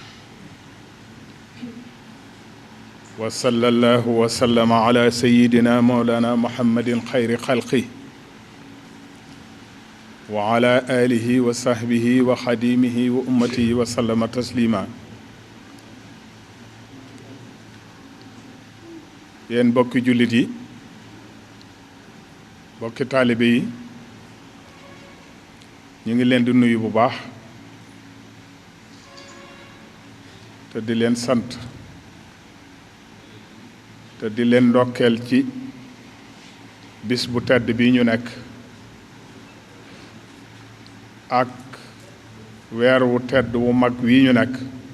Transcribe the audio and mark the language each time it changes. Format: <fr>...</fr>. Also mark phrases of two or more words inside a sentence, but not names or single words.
<ar>وصلى الله وسلم على سيدنا مولانا محمد خير خلقه وعلى آله وصحبه وخديمه وأمته وسلم تسليما.</ar> <wo>yéen bokki jullit yi bokki taalibe yi ñu ngi leen di nuyu bu baax te di leen sant te di leen ndokkeel ci bis bu tedd bi ñu nekk ak weer wu tedd wu mag wi ñu nekk.</wo>